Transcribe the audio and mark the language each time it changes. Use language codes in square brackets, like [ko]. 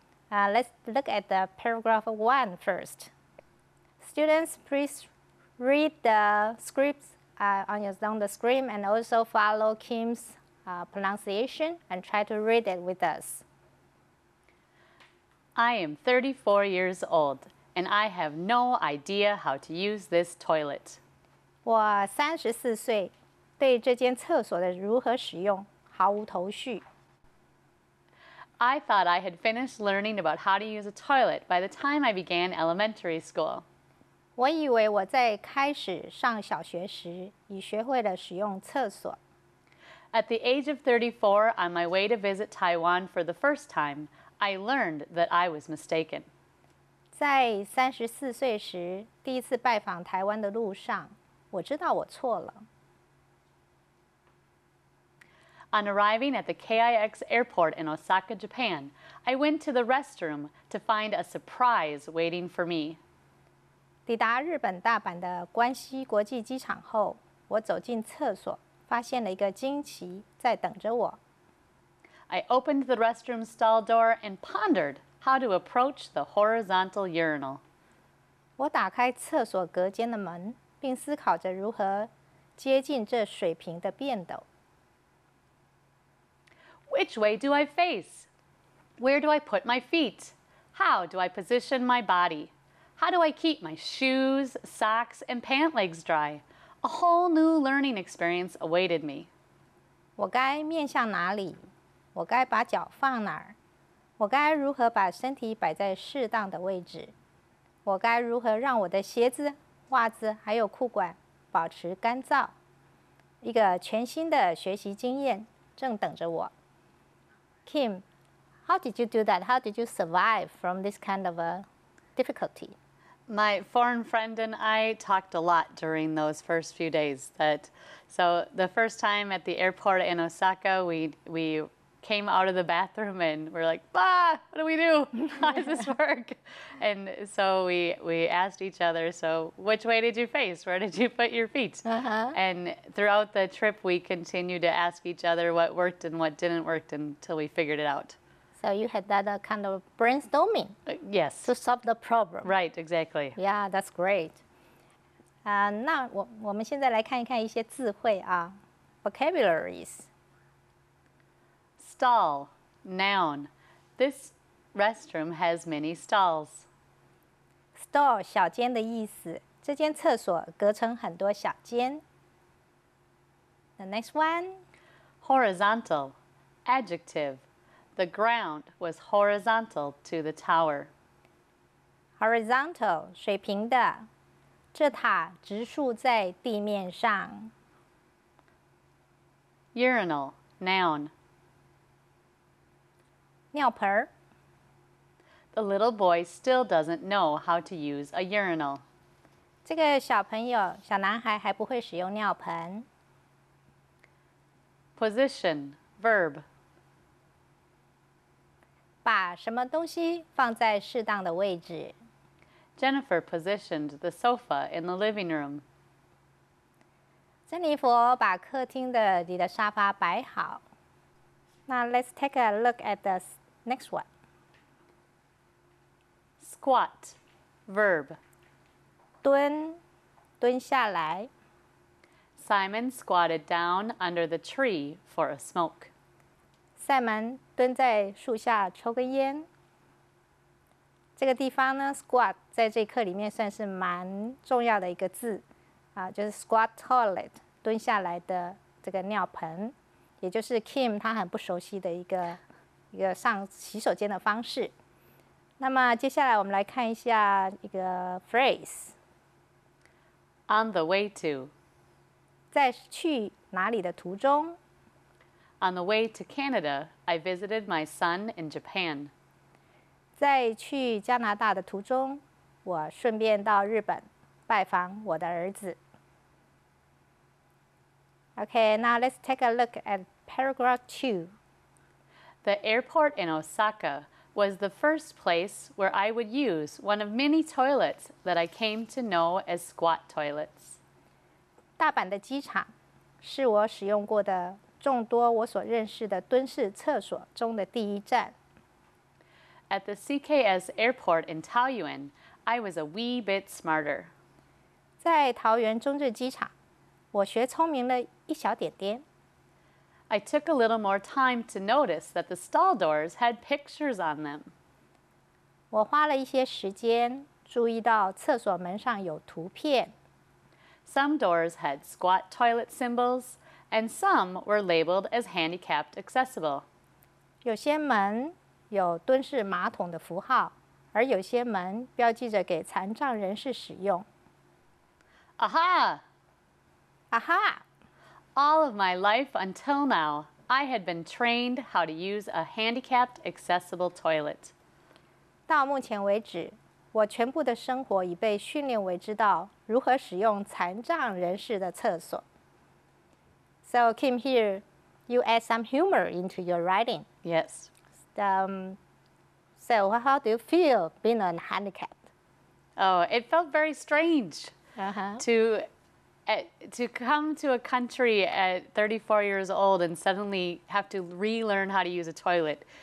[en] Let's look at the paragraph 1 first. Students, please read the scripts on the screen and also follow Kim's pronunciation and try to read it with us. I am 34 years old and I have no idea how to use this toilet. [zh] 我34岁，对这间厕所的如何使用毫无头绪。 [en] I thought I had finished learning about how to use a toilet by the time I began elementary school. [zh] 我以为我在开始上小学时已学会了使用厕所。 [en] At the age of 34, on my way to visit Taiwan for the first time, I learned that I was mistaken. [zh] 在34岁时，第一次拜访台湾的路上，我知道我错了。 [en] On arriving at the KIX airport in Osaka, Japan, I went to the restroom to find a surprise waiting for me. [zh] 抵达日本大阪的关西国际机场后，我走进厕所，发现了一个惊奇在等着我。 [en] I opened the restroom stall door and pondered how to approach the horizontal urinal. [zh] 我打开厕所隔间的门，并思考着如何接近这水平的便斗。 [en] Which way do I face? Where do I put my feet? How do I position my body? How do I keep my shoes, socks, and pant legs dry? A whole new learning experience awaited me. [zh] 我该面向哪里？我该把脚放哪儿？我该如何把身体摆在适当的位置？我该如何让我的鞋子、袜子还有裤管保持干燥？一个全新的学习经验正等着我。 [en] Kim, how did you do that? How did you survive from this kind of a difficulty? My foreign friend and I talked a lot during those first few days. So the first time at the airport in Osaka, we came out of the bathroom and we're like, what do we do? How does this work? And so we asked each other, so which way did you face? Where did you put your feet? And throughout the trip, we continued to ask each other what worked and what didn't work until we figured it out. So you had that kind of brainstorming yes. to solve the problem. Right, exactly. Yeah, that's great. [zh] 那我们现在来看一看一些字汇啊 vocabularies. [en] Stall, noun, This restroom has many stalls. [zh] Stall 小间的意思，这间厕所隔成很多小间。 [en] The next one. Horizontal. Adjective. The ground was horizontal to the tower. [zh] Horizontal 水平的，这塔直竖在地面上。 [en] Urinal. Noun. [zh] 尿盆儿。 [en] The little boy still doesn't know how to use a urinal. [zh] 这个小男孩还不会使用尿盆。 [en] Position. Verb. [zh] 把什么东西放在适当的位置。 [en] Jennifer positioned the sofa in the living room. [zh] 珍妮佛把客厅里的沙发摆好。 [en] 那 let's take a look at the next one. Squat. Verb. [zh] 蹲下来。 [en] Simon squatted down under the tree for a smoke. [zh] 赛门蹲在树下抽根烟。这个地方呢 ，squat 在这课里面算是蛮重要的一个字啊，就是 squat toilet 蹲下来的这个尿盆，也就是 Kim 他很不熟悉的一个上洗手间的方式。那么接下来我们来看一下一个 phrase。 [en] On the way to. [zh] 在去哪里的途中。 [en] On the way to Canada, I visited my son in Japan. [zh] 在去加拿大的途中，我顺便到日本拜访我的儿子。 [en] Okay, now let's take a look at paragraph 2. The airport in Osaka was the first place where I would use one of many toilets that I came to know as squat toilets. [zh] 大阪的机场是我使用过的众多我所认识的蹲式厕所中的第一站。 [en] At the CKS airport in Taoyuan, I was a wee bit smarter. [zh] 在桃园中正机场，我学聪明了一小点点。 [en] I took a little more time to notice that the stall doors had pictures on them. [zh] 我花了一些时间注意到厕所门上有图片。 [en] Some doors had squat toilet symbols, and some were labeled as handicapped accessible. [zh] 有些门有蹲式马桶的符号，而有些门标记着给残障人士使用。 [en] Aha! Aha! All of my life until now, I had been trained how to use a handicapped accessible toilet. [zh] 到目前为止，我全部的生活已被训练为知道如何使用残障人士的厕所。 [en] So Kim, here you add some humor into your writing. Yes. So how do you feel being handicapped? Oh, it felt very strange Uh-huh. to come to a country at 34 years old and suddenly have to relearn how to use a toilet.